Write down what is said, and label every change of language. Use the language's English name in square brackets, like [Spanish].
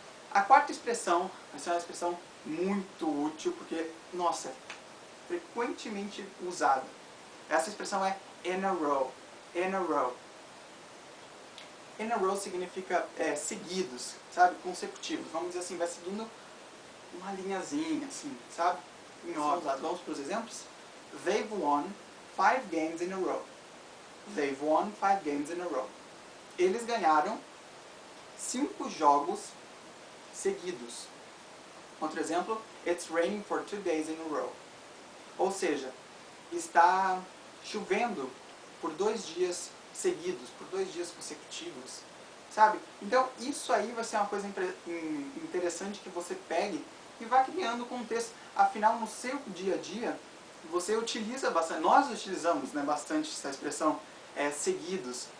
[Portuguese] A quarta expressão vai ser uma expressão muito útil, porque, nossa, é frequentemente usada. Essa expressão é in a row. [English] In a row. In a row [Portuguese] significa seguidos, sabe? Consecutivos. Vamos dizer assim, vai seguindo uma linhazinha, assim, sabe? Em ordem. Vamos para os exemplos? [English] They've won 5 games in a row. They've won 5 games in a row. [Portuguese] Eles ganharam 5 jogos seguidos. Outro exemplo, [English] it's raining for 2 days in a row. [Portuguese] Ou seja, está chovendo por 2 dias seguidos, por 2 dias consecutivos, sabe? Então, isso aí vai ser uma coisa interessante que você pegue e vá criando contexto. Afinal, no seu dia a dia, você utiliza bastante, nós utilizamos, né, bastante essa expressão, seguidos.